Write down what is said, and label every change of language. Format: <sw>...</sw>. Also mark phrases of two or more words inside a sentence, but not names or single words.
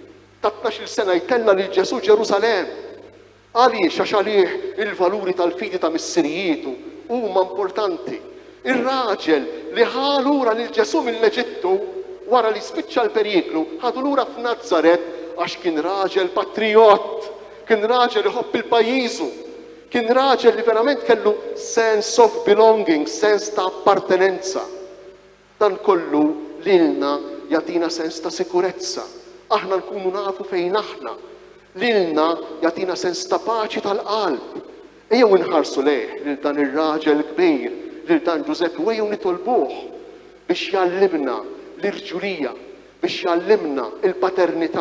<mt>13 sena jtella lil Ġesu Ġerusalemm. Għaliex għax għalih il-valuri tal-fidi ta' missirietu huma importanti. Ir-raġel li ħa lura lil Ġesu mill-Eġittu wara li spiċċa l-periklu, ħadu lura f'Nażaret għax kien raġel patriot, kien raġel iħobb il-pajjiżu, kien raġel li verament kellu</mt> <en>sense of belonging,</en> <mt>sens ta' appartenenza. Dan kollu lilna jagħtina sens ta' sikurezza. Aħna nkunu nafu fejn aħna. Lilna jagħtina sens ta' paċi tal-qalb. Ejjew inħarsu lejh lil dan ir-raġel kbir, lil dan Giuseppi, u ejjew nitolbuh biex jallimna l-irġulija, biex jallimna il-paternità.</mt>